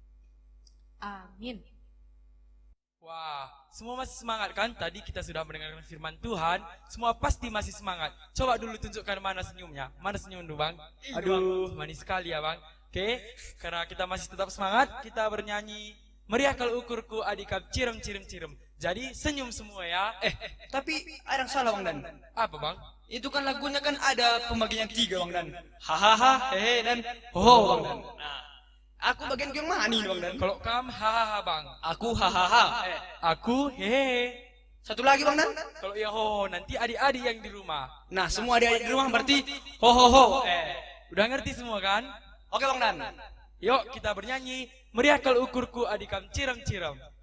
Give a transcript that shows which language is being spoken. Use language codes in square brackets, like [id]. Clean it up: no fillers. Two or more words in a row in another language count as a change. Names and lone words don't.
[id] Amin. Wah, semua masih semangat kan? Tadi kita sudah mendengarkan firman Tuhan, semua pasti masih semangat. Coba dulu tunjukkan mana senyumnya. Mana senyum dulu Bang? Aduh, manis sekali ya Bang. Oke, karena kita masih tetap semangat, kita bernyanyi meriah kalau ukurku adikam cirem cirem cirem. Jadi senyum semua ya. Tapi ada yang salah Bang Dan. Apa Bang? Itu kan lagunya kan ada pembagian 3 Bang Dan. Hahaha, hehe dan ho Bang Dan. Nah, aku bagian yang mana nih Bang Dan? Kalau kamu hahaha Bang, Aku hahaha. aku hehe. Satu lagi Bang Dan. Kalau ya ho, nanti adik-adik yang di rumah. Nah, semua adik-adik di rumah berarti ho ho ho. Udah ngerti semua kan? Oke Bang Dan. Yuk kita bernyanyi meriah kalau ukurku adikam cirem cirem.